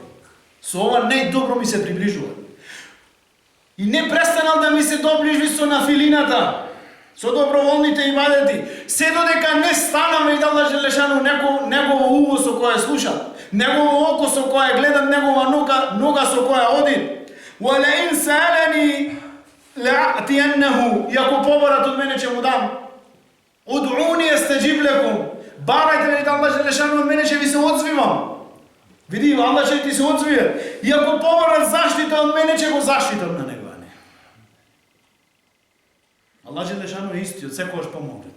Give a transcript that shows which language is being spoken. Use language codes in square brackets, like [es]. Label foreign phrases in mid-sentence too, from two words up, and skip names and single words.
[mk] Со ова најдобро ми се приближува. И не престанал да ми се доближи со нафилината, со доброволните ибадети, се додека не станам, вели Аллах Джелешану, негово уво со кое слушат, негово око со кое гледам, негова нога со која одит. [ar] وَلَئِنْ سَأَلَنِي لَأَعْتِيَنَّهُ. [mk] И ако побарат од мене ќе му дам. [ar] ادعوني أستجب لكم. [mk] Барајте, вели Аллах Джелешану, од мене ќе ви се одзвивам. Види, Аллах ќе ти се одзвие. И ако побарат заштита од мене, ќе го заштитам на него. Аллах Джелешану е истиот, секогаш помогнет.